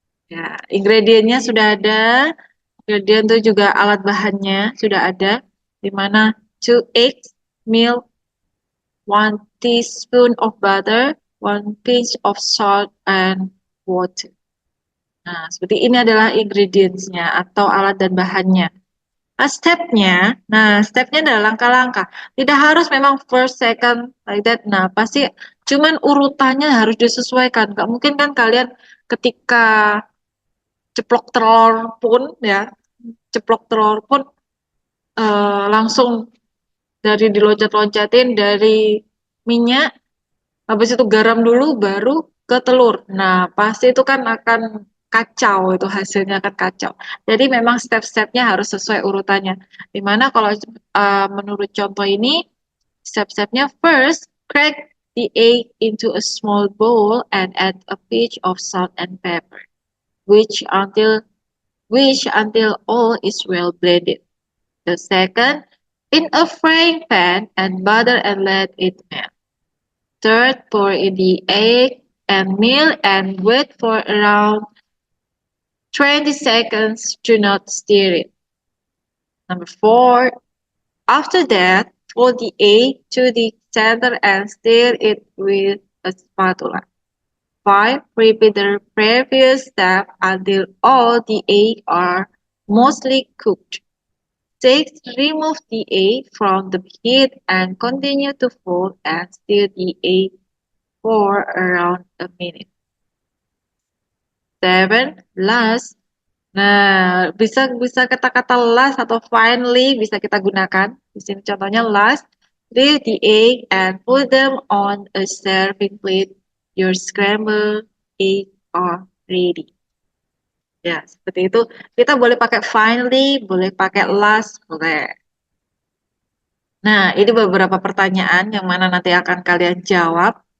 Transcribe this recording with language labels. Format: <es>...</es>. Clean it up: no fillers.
<id>Ya, ingredientnya sudah ada. Ingredient itu juga alat bahannya sudah ada. Di mana</id> <en>2 eggs, milk, 1 teaspoon of butter, 1 pinch of salt, and water.</en> <id>Nah, seperti ini adalah ingredients-nya atau alat dan bahannya. Stepnya adalah langkah-langkah. Tidak harus memang</id> <en>first, second, like that.</en> <id>Nah, pasti cuman urutannya harus disesuaikan. Gak mungkin kan kalian ketika ceplok telur pun ya, ceplok telur pun langsung dari diloncat-loncatin dari minyak, habis itu garam dulu, baru ke telur. Nah, pasti itu kan akan kacau, itu hasilnya akan kacau. Jadi memang step-stepnya harus sesuai urutannya. Dimana kalau menurut contoh ini, step-stepnya</id> <en>first, crack the egg into a small bowl and add a pinch of salt and pepper, which until all is well blended. The second, in a frying pan and butter and let it melt. Third, pour in the egg and milk and wait for around 20 seconds. Do not stir it. Number 4, after that, fold the egg to the center and stir it with a spatula. 5, repeat the previous step until all the eggs are mostly cooked. 6, remove the egg from the heat and continue to fold and stir the egg for around a minute. 7, last.</en> <id>Nah, bisa kata-kata last atau finally bisa kita gunakan. Di sini contohnya last.</id> <en>Leave the egg and put them on a serving plate. Your scrambled egg are ready.</en> <id>Ya, seperti itu. Kita boleh pakai finally, boleh pakai last, boleh. Nah, ini beberapa pertanyaan yang mana nanti akan kalian jawab.</id>